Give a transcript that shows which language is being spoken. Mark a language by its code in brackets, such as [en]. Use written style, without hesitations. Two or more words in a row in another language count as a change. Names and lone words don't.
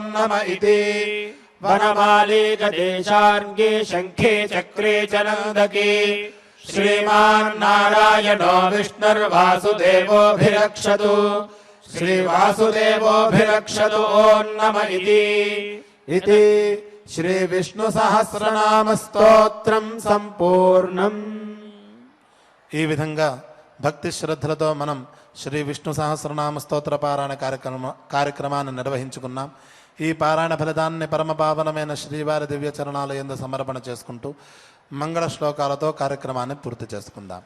[sa] नम इति वनमाली गदेशार्ङ्गी शङ्खे चक्रे च नन्दकी श्रीमान्नारायणो विष्णुर्वासुदेवोऽभिरक्षतु श्रीवासुदेवोऽभिरक्षतु ॐ नम इति శ్రీవిష్ణుసహస్రనామస్తోత్రం సంపూర్ణం. [te] ఈ విధంగా భక్తి శ్రద్ధలతో మనం శ్రీ విష్ణు సహస్రనామ స్తోత్ర పారాయణ కార్యక్రమాన్ని నిర్వహించుకున్నాం. ఈ పారాయణ ఫలితాన్ని పరమపావనమైన శ్రీవారి దివ్య చరణాల యందు సమర్పణ చేసుకుంటూ మంగళ శ్లోకాలతో కార్యక్రమాన్ని పూర్తి చేసుకుందాం.